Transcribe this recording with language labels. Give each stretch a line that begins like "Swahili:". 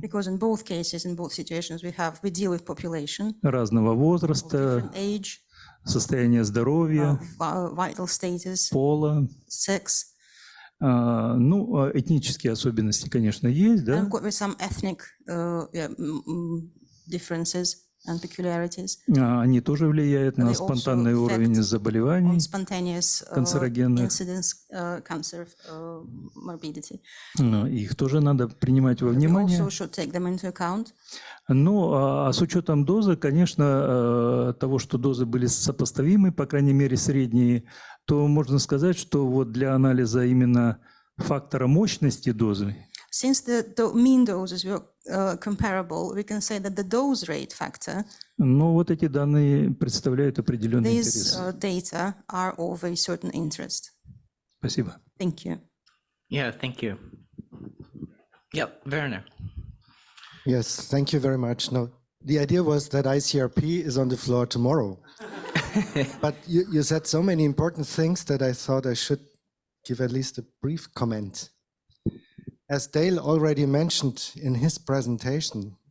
English: Because in both cases, in both situations, we deal with population.
Russian: Разного возраста,
English: age,
Russian: состояние здоровья,
English: vital status,
Russian: пола.
English: Sex.
Russian: Ну, этнические особенности, конечно, есть, да?
English: And with some ethnic differences and peculiarities.
Russian: Они тоже влияют на спонтанный уровень заболеваний, канцерогенных.
English: Cancer morbidity.
Russian: Их тоже надо принимать во внимание.
English: We also should take them into account.
Russian: Ну, а с учетом дозы, конечно, того, что дозы были сопоставимы, по крайней мере, средние, то можно сказать, что вот для анализа именно фактора мощности дозы.
English: Since the mean doses were comparable, we can say that the dose rate factor.
Russian: Но вот эти данные представляют определенный интерес.
English: These data are of a certain interest.
Russian: Спасибо.
English: Thank you. Yeah, thank you. Yep, Werner. Yes, thank you very much. No, the idea was that ICRP is on the floor tomorrow. But you said so many important things that I thought I should give at least a brief comment. As Dale already mentioned in his presentation,